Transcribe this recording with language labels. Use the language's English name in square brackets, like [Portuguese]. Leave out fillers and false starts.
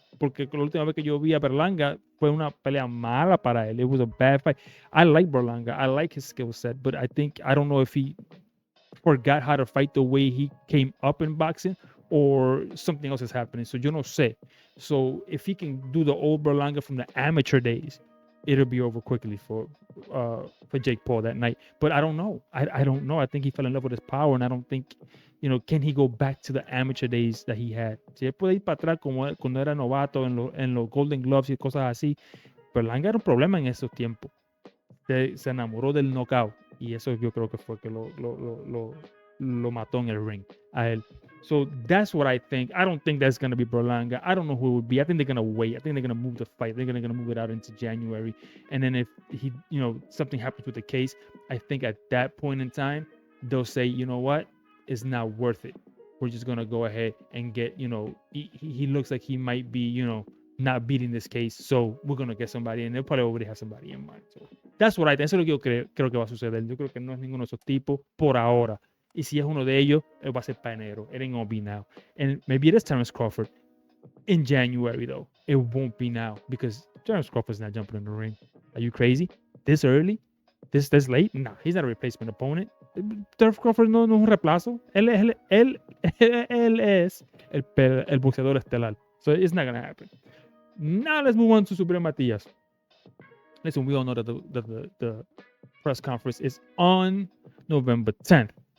[Spanish] Porque la última vez que yo vi a Berlanga fue una pelea mala para él. [English] It was a bad fight. I like Berlanga. I like his skill set. But I don't know if he forgot how to fight the way he came up in boxing or something else is happening. So [Spanish] yo no sé. [English] So if he can do the old Berlanga from the amateur days, it'll be over quickly for Jake Paul that night. But I don't know. I don't know. I think he fell in love with his power, and I don't think, you know, can he go back to the amateur days that he had? [Spanish] Si él puede ir para atrás como cuando era novato en los Golden Gloves y cosas así, Berlanga era un problema en esos tiempos. Se enamoró del knockout y eso yo creo que fue que lo mató en el ring a él. [English] So that's what I think. I don't think that's going to be Berlanga. I don't know who it would be. I think they're going to wait. I think they're going to move the fight. They're going to move it out into January. And then if he, you know, something happens with the case, I think at that point in time, they'll say, you know what? It's not worth it. We're just going to go ahead and get, you know, he looks like he might be, you know, not beating this case. So we're going to get somebody, and they'll probably already have somebody in mind. So that's what I think. [Spanish] Eso es lo que yo creo que va a suceder. Yo creo que no es ninguno de esos tipos por ahora. Y si es uno de ellos, va a ser para enero. [English] It ain't gonna be now. And maybe it is Terence Crawford in January, though. It won't be now because Terence Crawford's not jumping in the ring. Are you crazy? This early? This late? Nah, he's not a replacement opponent. [Spanish] Terence Crawford no es un reemplazo. Él es el boxeador estelar. [English] So it's not gonna happen. Now let's move on to Subriel Matias. Listen, we all know that the press conference is on November 10th.